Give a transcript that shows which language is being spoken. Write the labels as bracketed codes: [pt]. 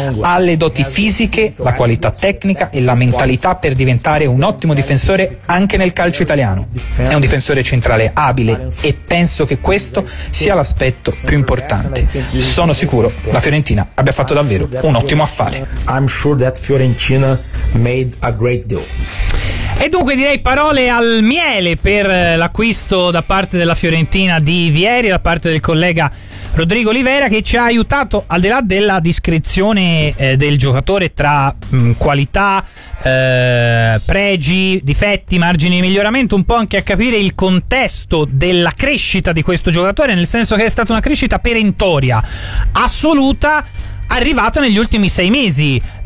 [it] Ha le doti fisiche, la qualità tecnica e la mentalità per diventare un ottimo difensore anche nel calcio italiano. È un difensore centrale abile e penso che questo sia l'aspetto più importante. Sono sicuro la Fiorentina abbia fatto davvero un ottimo affare. [en] I'm sure that Fiorentina made a great deal. [it] E dunque direi parole al miele per l'acquisto da parte della Fiorentina di Vieri, da parte del collega Rodrigo Olivera, che ci ha aiutato, al di là della descrizione del giocatore tra qualità, pregi, difetti, margini di miglioramento, un po' anche a capire il contesto della crescita di questo giocatore, nel senso che è stata una crescita perentoria, assoluta, arrivata negli ultimi sei mesi.